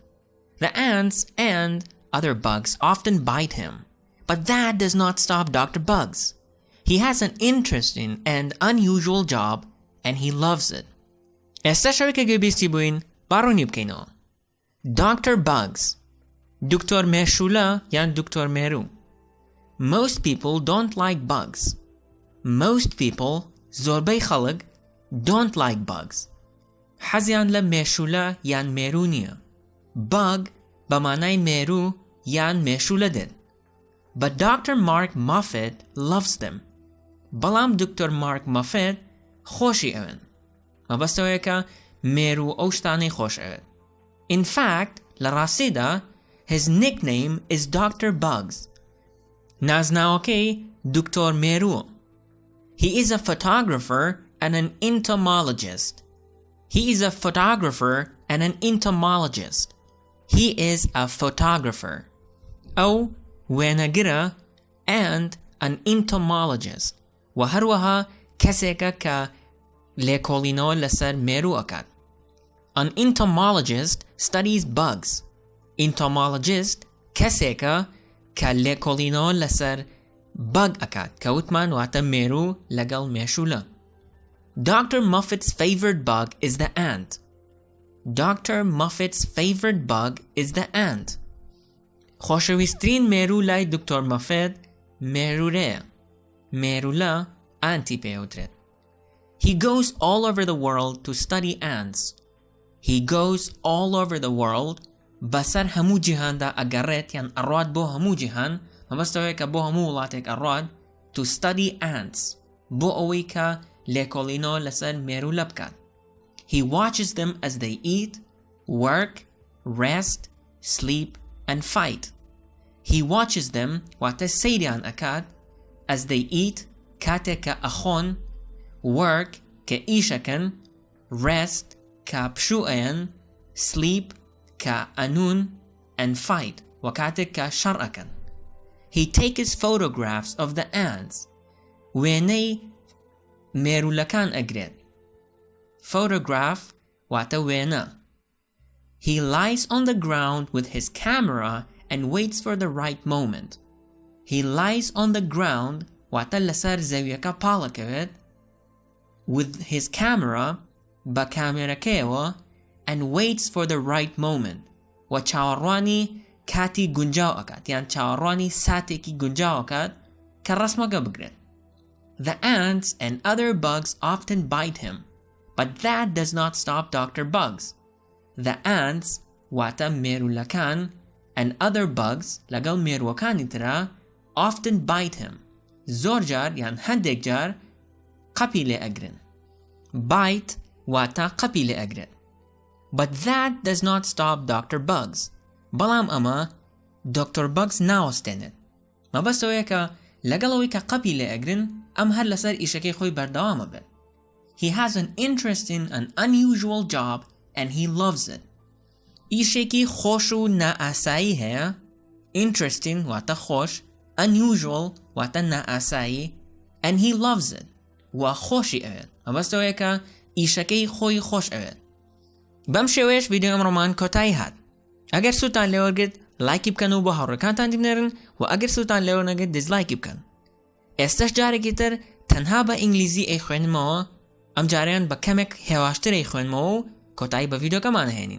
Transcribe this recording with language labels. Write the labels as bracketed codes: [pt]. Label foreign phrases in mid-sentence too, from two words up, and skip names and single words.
[en] The ants and other bugs often bite him, but that does not stop Dr. Bugs. He has an interesting and unusual job, and he loves it. Dr. Bugs. [ckb] دکتۆر مێشولە یان دکتۆر مێرو. [en] Most people don't like bugs. Most people, [ckb] زۆربەی خەڵک, [en] don't like bugs. [ckb] حەزیان لە مێشولە یان مێرو نییە. Bug بە مانای مێرو یان مێشولە دێت. [en] But Dr. Mark Moffat loves them. [ckb] بەڵام دکتۆر مارک مافێت خۆشی ئەوێن. مەبەستەوەیە کە مێرو ئەو شتانەی خۆش ئەوێت. [en] In fact, [ckb] لە ڕاستیدا, [en] his nickname is Dr. Bugs. [ckb] نازناوەکەی دکتۆر مێرووە. [en] He is a photographer and an entomologist. He is a photographer and an entomologist. He is a photographer. [ckb] أو وێنەگرە [en] and an entomologist. [ckb] وهروها کەسێکە کە لێکۆڵینەوە لەسەر مێرو ئەکات. [en] An entomologist studies bugs. [ckb] Entomologist کەسێکە کە لێکۆڵینەوە لەسەر بەگ ئەکات کە وتمان واتە مێرو لەگەڵ مێشولە. [en] Dr. Moffat's favorite bug is the ant. Dr. Moffat's favorite bug is the ant. [ckb] خۆشەویستترین مێرو لای دکتۆر مافێت مێرورەیە. مێرولە ئانتی پێوترێت. [en] He goes all over the world to study ants. He goes all over the world [ckb] بەسەر هەموو جیهاندا ئەگەڕێت یان ئەڕوات بۆ هەموو جیهان مەبەستەوەیە کە بۆ هەموو وڵاتێک ئەڕوات [en] to study ants [ckb] بۆ ئەوەی کە لێکۆڵینەوە لەسەر مێرولە بکات. [en] He watches them as they eat, work, rest, sleep, and fight. He watches them [ckb] واتە سەیریان ئەکات [en] as they eat [ckb] کاتێک کە ئەخۆن, work کە ئیشەکەن, rest کە پشوئەن, sleep کە ئەنون, [en] and fight [ckb] وەکاتێک کە شەڕ ئەکەن. [en] He takes photographs of the ants. [ckb] وێنەی مێرولەکان ئەگرێت. Photograph واتە وێنە. [en] He lies on the ground with his camera and waits for the right moment. He lies on the ground [ckb] واتە لەسەر زەویەکە پاڵەکەوێت [en] with his camera [ckb] بە کامێرەکەیەوە [en] and waits for the right moment [ckb] و چاوەڕوانی کاتی گونجاو ئەکات یان چاوەڕوانی ساتێکی گونجاو ئەکات کە ڕەسمەکە بگرێت. [en] The ants and other bugs often bite him, but that does not stop Dr. Bugs. The ants [ckb] واتە مێرولەکان [en] and other bugs [ckb] لەگەڵ مێرووەکانی ترا [en] often bite him. [ckb] زۆر جار یان هەندێک جار قەپی لێ ئەگرن. Bite واتە قەپی لێ ئەگرێت. [en] But that does not stop Dr. Bugs. [ckb] بەڵام ئەمە Dr. Bugs ناوەستێنێت. مەبەستەوەیە کە لەگەڵەوەی کە قەپی لێ ئەگرن ئەم هەر لەسەر ئیشەکەی خۆی بەردەوامە بێت. [en] He has an interesting and unusual job and he loves it. [ckb] ئیشێکی خۆش و نائاسایی هەیە. Interesting واتە خۆش, unusual واتە نائاسایی, [en] and he loves it [ckb] و خۆشی ئەوێت. مەبەستەوەیە کە ئیشەکەی خۆی خۆش ئەوێت. بەم شێوەیەش ڤیدیۆ ئەمڕۆمان کۆتایی هات. ئەگەر سوودتان لێوەرگرت لایکی بکەن و بۆ هاوڕێکانتان بنێرن و ئەگەر سوودتان لێوە نەگرت دیزلایکی بکەن. ئێستش جارێکی تر تەنها بە ئینگلیزی ئەیخوێنمەوە, ئەم جاریان بە کەمێک هێواشتر ئەیخوێنمەوە و کۆتایی بە ڤیدیۆکەمان هێنین.